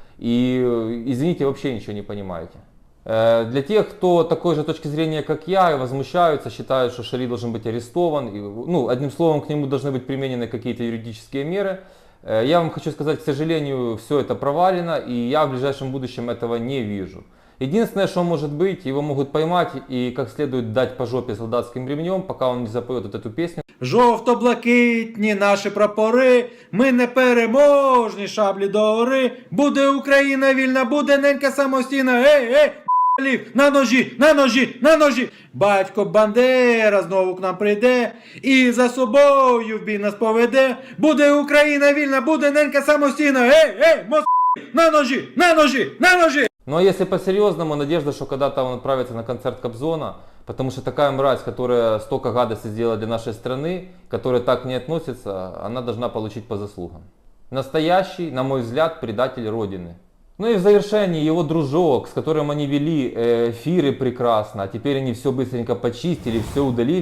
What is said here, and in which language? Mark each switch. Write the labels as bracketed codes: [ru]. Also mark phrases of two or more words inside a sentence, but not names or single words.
[ru] И, извините, вообще ничего не понимаете. Для тех, кто такой же точки зрения, как я, и возмущаются, считают, что Шарий должен быть арестован, одним словом, к нему должны быть применены какие-то юридические меры, я вам хочу сказать, к сожалению, все это провалено, и я в ближайшем будущем этого не вижу. Единственное, что может быть, его могут поймать и как следует дать по жопе солдатским ремнем, пока он не запоет вот эту песню. [uk] Жовто-блакитні наші прапори, ми непереможні, шаблі догори. Буде Україна вільна, буде ненька самостійна, лів, на ножі, на ножі, на ножі. Батько Бандера знову к нам прийде і за собою в бій нас поведе. Буде Україна вільна, буде ненька самостійна, на ножі, на ножі, на ножі. [ru] Ну а если по-серьезному, надежда, что когда-то он отправится на концерт Кобзона, потому что такая мразь, которая столько гадостей сделала для нашей страны, которая так не относится, она должна получить по заслугам. Настоящий, на мой взгляд, предатель Родины. Ну и в завершении его дружок, с которым они вели эфиры прекрасно, а теперь они все быстренько почистили, все удалили.